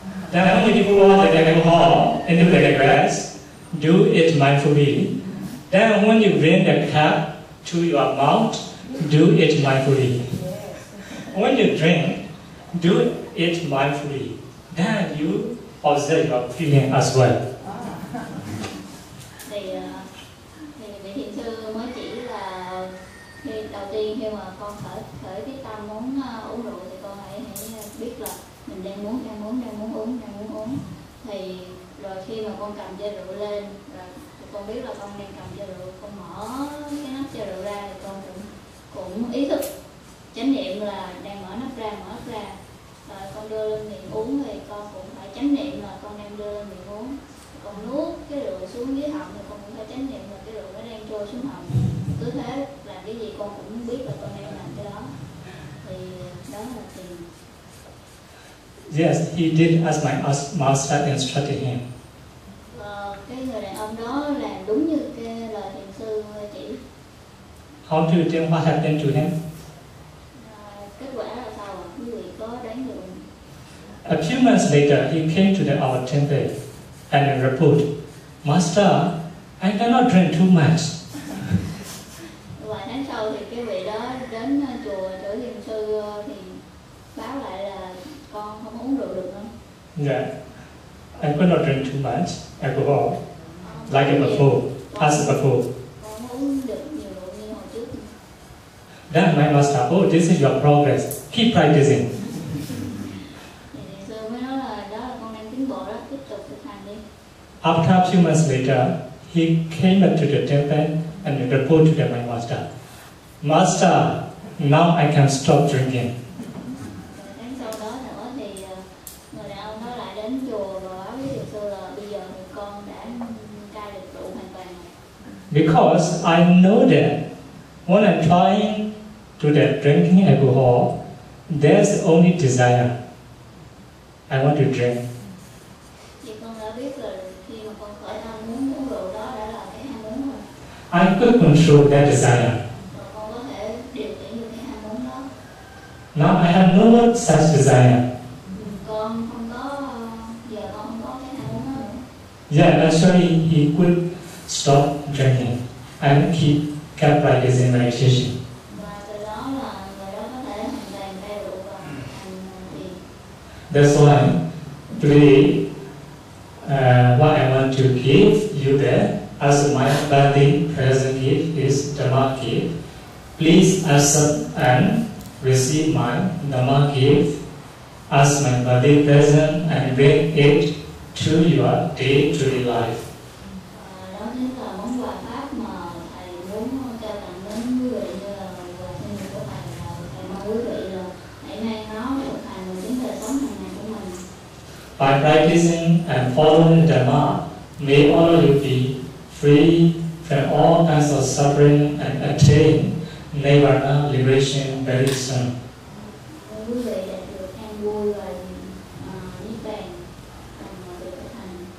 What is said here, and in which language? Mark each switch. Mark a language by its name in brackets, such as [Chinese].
[English] Then when you pour the alcohol into the glass, do it mindfully. Then when you bring the cup to your mouth, do it mindfully. When you drink, do it mindfully. Then you observe your feeling as well. [Vietnamese] Thì vị thiền sư mới chỉ là đầu tiên khi mà con khởi cái tâm muốn uống rượu thì con hãy biết là mình đang muốn uống. Thì rồi khi mà con cầm chai rượu lên rồi con biết là con đang cầm chai rượu, con mở cái nắp chai rượu ra thì con cũng ý thức chánh niệm là đang mở nắp ra. Rồi con đưa lên miệng uống thì con cũng phải chánh niệm là con đang đưa lên miệng uống. Con nuốt cái rượu xuống dưới họng thì con cũng phải chánh niệm là cái rượu nó đang trôi xuống họng. Cứ thế làm cái gì con cũng biết là con đang làm cái đó. Thì đó là thiền. [English] Yes, he did as my master instructed him. [Vietnamese] Cái người đàn ông đó làm đúng như cái lời thiền sư chỉ. [English] How do you think what happened to him? [Vietnamese] Kết quả là sao ạ? Quý vị có đoán được? [English] A few months later, he came to our temple and reported, Master, I cannot drink too much. [Vietnamese] Vài tháng sau thì cái vị đó đến chùa chỗ thiền sư thì báo lại là con không uống rượu được nữa. [English] Yeah, I could not drink too much alcohol, like before, as before. [Vietnamese] Con uống được nhiều rượu như hồi trước. [English] Then my master, oh, this is your progress. Keep practicing. [Vietnamese] Thì sư mới nói là đó là con đang tiến bộ đó, tiếp tục thực hành đi. [English] After a few months later, he came up to the temple and reported to my master. Master, now I can stop drinking. [Vietnamese] Tháng sau đó nữa thì người đàn ông đó lại đến chùa và báo với thiền sư là bây giờ thì con đã cai được rượu hoàn toàn. [English] Because I know that when I'm trying to that drinking alcohol, there's only desire. I want to drink. [Vietnamese] Thì con đã biết là khi mà con khởi tâm muốn uống rượu đó đã là cái ham muốn rồi. [English] I could control that desire. [Vietnamese] Rồi con có thể điều khiển được cái ham muốn đó. [English] Now I have no more such desire. [Vietnamese] Con không có, giờ con không có cái ham muốn đó nữa. [English] Yeah, actually he could stop drinking and kept practicing meditation. [Vietnamese] Và từ đó là người đó có thể hoàn toàn cai rượu và hành thiền. [English] That's why today what I want to give you there as my body present gift is Dhamma gift. Please accept and receive my Dhamma gift as my body present and bring it to your day-to-day life. [Vietnamese] Đó chính là món quà pháp mà thầy muốn trao tặng đến quý vị như là quà sinh nhật của thầy, là thầy mong quý vị là hãy mang nó thực hành vào chính đời sống hàng ngày của mình. [English] By practicing and following Dhamma, may all of you be free from all kinds of suffering and attain Nirvana liberation very soon. [Vietnamese] Quý vị đạt được an vui và niết bàn được thực hành.